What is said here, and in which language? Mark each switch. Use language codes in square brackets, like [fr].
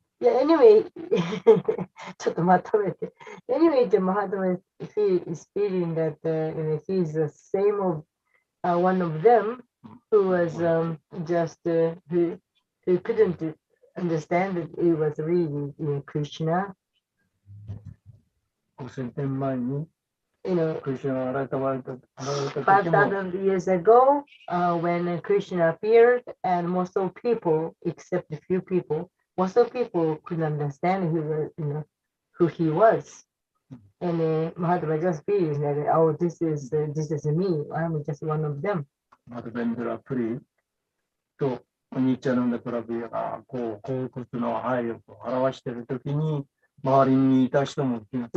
[ja] いや、anyway ちょっとまとめて。 [en] Anyway, the Mahatma is feeling that he's the same of one of them who was just who couldn't understand that it was really Krishna. [ja] 5000年前に、クリシュナが現れた時も、 [en] 5,000 years ago, when Krishna appeared, and most of people, except a few people, most of people couldn't understand who he was. And Mahatma just feels that, oh, this is me. I'm just one of them. [ja] マドベンドラ・プリとニッチャナンダ・プラビアがこういうことの配慮を表しているときに、周りにいた人も気がつか